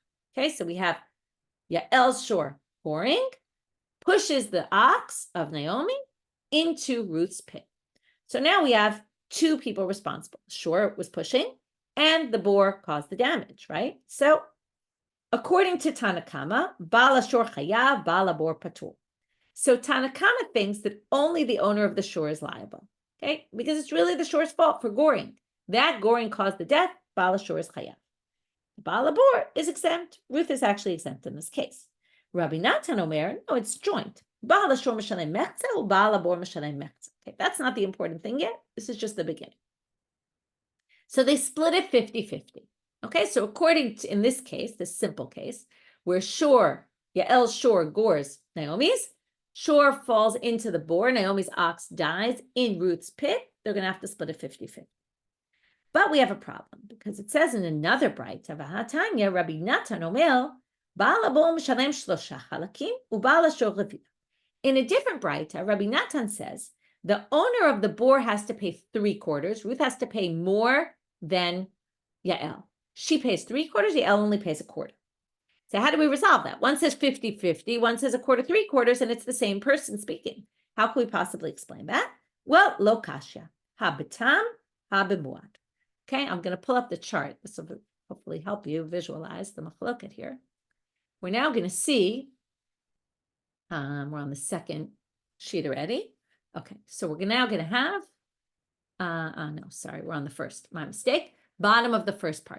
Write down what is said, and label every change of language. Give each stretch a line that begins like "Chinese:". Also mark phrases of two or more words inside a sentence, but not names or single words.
English: Okay, so we have Yael's shor boring, pushes the ox of Naomi into Ruth's pit. So now we have two people responsible. Shor was pushing, and the bore caused the damage, right? So according to Kamma,
Hebrew: בעל השור חייב, בעל הבור פטור.
English: So Kamma thinks that only the owner of the shor is liable. Okay, because it's really the shor's fault for goring. That goring caused the death.
Hebrew: בעל השור
English: is chayav.
Hebrew: בעל הבור
English: is exempt. Ruth is actually exempt in this case.
Hebrew: רבי נתן אומר,
English: no, it's joint.
Hebrew: בעל השור משלם מחצה ובעל הבור משלם מחצה.
English: Okay, that's not the important thing yet. This is just the beginning. So they split it 50-50. Okay, so according to, in this case, this simple case, where Yael's shor gores Naomi's, shor falls into the bore, Naomi's ox dies in Ruth's pit, they're going to have to split it 50-50. But we have a problem, because it says in another bright,
Hebrew: רבי נתן אומר, בעל הבור משלם שלשה חלקים, ובעל השור רביע.
English: In a different bright, Rabbi Natan says, the owner of the bore has to pay 3/4. Ruth has to pay more than Yael. She pays 3/4, Yael only pays 1/4. So how do we resolve that? One says 50-50, one says 1/4, 3/4, and it's the same person speaking. How can we possibly explain that?
Aramaic: Well, לא קשיא, הא בתם, הא במועד.
English: Okay, I'm going to pull up the chart. This will hopefully help you visualize the machloket here. We're now going to see, we're on the second sheet already. Okay, so we're now going to have, no, sorry, we're on the first, my mistake, bottom of the first part.